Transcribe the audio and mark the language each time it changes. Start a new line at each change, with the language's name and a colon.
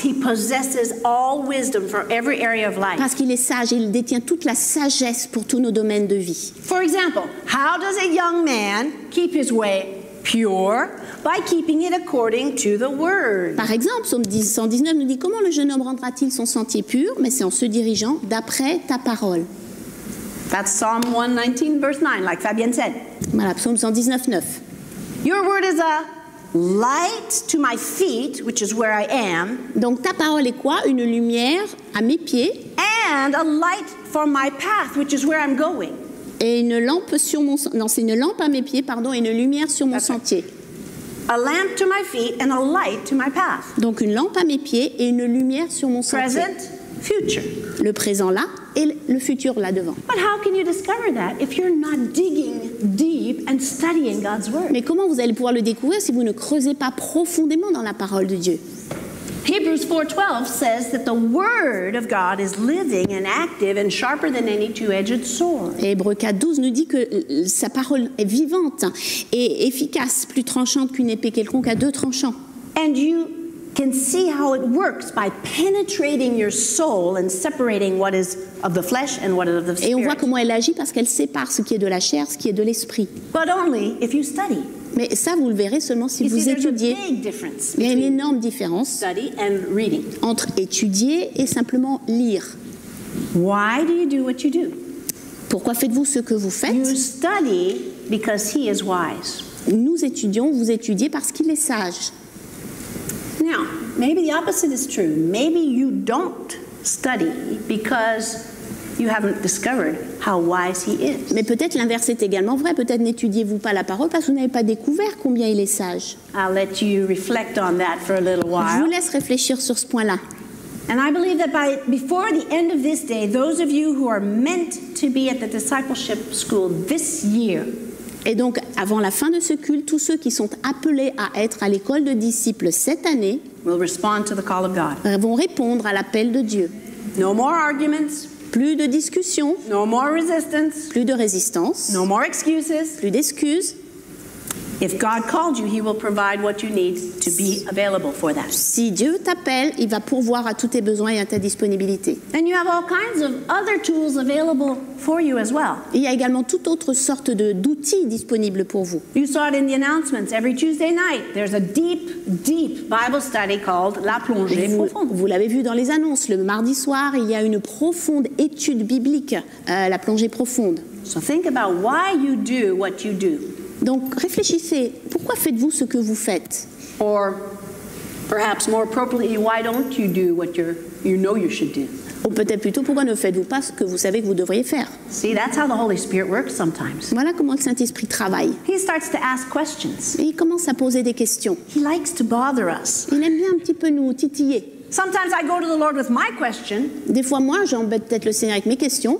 English: He possesses all wisdom for every area of life.
French: Parce qu'il est sage et il détient toute la sagesse pour tous nos domaines de vie.
English: For example, how does a young man keep his way pure by keeping it according to the word.
French: Par exemple, Psaume 119 nous dit comment le jeune homme rendra-t-il son sentier pur, mais c'est en se dirigeant d'après ta parole.
English: That's Psalm 119 verse 9, like Fabienne said.
French: Voilà, Psaume 119, 9.
English: Your word is a light to my feet, which is where I am,
French: Donc ta parole est quoi? Une lumière à mes pieds
English: and a light for my path, which is where I'm going.
French: et une lampe sur mon non, c'est une lampe à mes pieds, pardon, et une lumière sur mon
English: That's right.
French: sentier.
English: A lamp to my feet and a light to my path.
French: Donc une lampe à mes pieds et une lumière sur mon sentier.
English: Present, future.
French: Le présent là et le futur là devant.
English: But how can you discover that if you're not digging deep and studying God's word?
French: Mais comment vous allez pouvoir le découvrir si vous ne creusez pas profondément dans la parole de Dieu?
English: Hebrews 4:12 says that the word of God is living and active and sharper than any two-edged sword.
French: Et Hébreux 4:12 nous dit que sa parole est vivante et efficace, plus tranchante qu'une épée quelconque à deux tranchants.
English: And you can see how it works by penetrating your soul and separating what is of the flesh and what is of the
French: Et on voit
English: spirit.
French: comment elle agit parce qu'elle sépare ce qui est de la chair, ce qui est de l'esprit.
English: But only if you study.
French: Mais ça, vous le verrez seulement si
English: You
French: vous
English: see, there's a
French: étudiez.
English: big difference
French: Il y a une
English: between
French: énorme différence
English: study and reading.
French: entre étudier et simplement lire.
English: Why do you do what you do?
French: Pourquoi faites-vous ce que vous
English: You
French: faites?
English: study because he is wise.
French: Nous étudions, vous étudiez parce qu'il est sage.
English: Now, maybe the opposite is true. Maybe you don't study because you haven't discovered how wise he is.
French: Mais peut-être l'inverse est également vrai. Peut-être n'étudiez-vous pas la parole parce que vous n'avez pas découvert combien il est sage.
English: I'll let you reflect on that for a little
French: Je vous
English: while.
French: laisse réfléchir sur ce point-là.
English: And I believe that before the end of this day, those of you who are meant to be at the discipleship school this year,
French: Et donc, avant la fin de ce culte, tous ceux qui sont appelés à être à l'école de disciples cette année
English: will respond to the call of God.
French: vont répondre à l'appel de Dieu.
English: No more arguments,
French: Plus de discussions,
English: no more resistance,
French: plus de résistance,
English: no more excuses.
French: plus d'excuses.
English: If God called you, he will provide what you need to be available for that.
French: Si Dieu t'appelle, il va pourvoir à tous tes besoins et à ta disponibilité.
English: And you have all kinds of other tools available for you as well.
French: Il y a également toute autre sorte d'outils disponibles pour vous.
English: You saw it in the announcements. Every Tuesday night, there's a deep, deep Bible study called La Plongée Profonde.
French: Vous l'avez vu dans les annonces, le mardi soir, il y a une profonde étude biblique, la plongée profonde.
English: So think about why you do what you do.
French: Donc réfléchissez, pourquoi faites-vous ce que vous faites?
English: Or perhaps more appropriately, why don't you do what you know you should do?
French: Ou peut-être plutôt, pourquoi ne faites-vous pas ce que vous savez que vous devriez faire?
English: See, that's how the Holy Spirit works sometimes.
French: Voilà comment le Saint-Esprit travaille.
English: He starts to ask questions.
French: Et il commence à poser des questions.
English: He likes to bother us.
French: Il aime bien un petit peu nous titiller.
English: Sometimes I go to the Lord with my question,
French: Des fois, moi, j'embête peut-être le Seigneur avec mes questions.